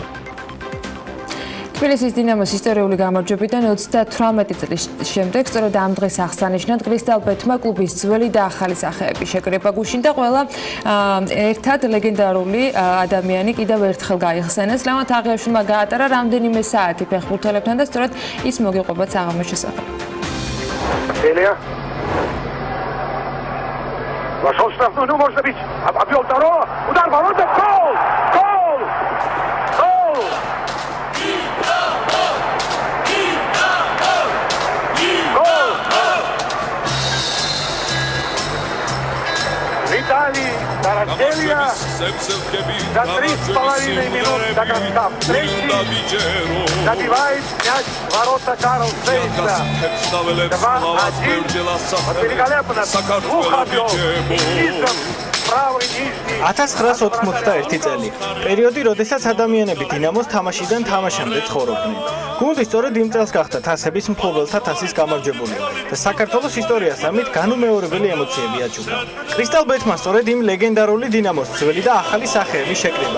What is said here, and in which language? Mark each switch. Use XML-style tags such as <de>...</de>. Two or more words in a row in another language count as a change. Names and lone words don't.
<ka>თბილისის დინამოს ისტორიული გამარჯვებიდან 38 წლის შემდეგ სწორედ ამ დღეს აღსანიშნად კრისტალბეთმა კლუბის ძველი და ახალი სახეები შეკრება გუშინ და ყველა ერთად ლეგენდარული ადამიანი კიდევ ერთხელ გაიხსენეს. ლევან თაღიაშვილმა გაატარა რამდენიმე საათი ფეხბურთელებთან და სწორედ ის მოგიყვებაც აღამის შესახებ.</ka> <ru>Დილა Вошел штрафной, ну может быть, обвел второго, удар в ворота, гол! Гол! Гол! Гол! Виталий Тараселья за 3,5 минут до конца встречи забивает мяч в ворота Карл Сейса. 2-1. Великолепно. Двух обвел. И низом.</ru> <ka>1991 წელი. პერიოდი, როდესაც ადამიანები დინამოს თამაშიდან თამაშამდე ცხოვრობდნენ. გუნდი სწორედ იმ წელს გახდა თასების მფლობელთა თასის გამარჯვებული და საქართველოს ისტორიას ამით განუმეორებელი ემოციები აჩუქა. კრისტალბეთმა სწორედ იმ ლეგენდარული დინამოს ძველი და ახალი სახეები შეკრება.</ka>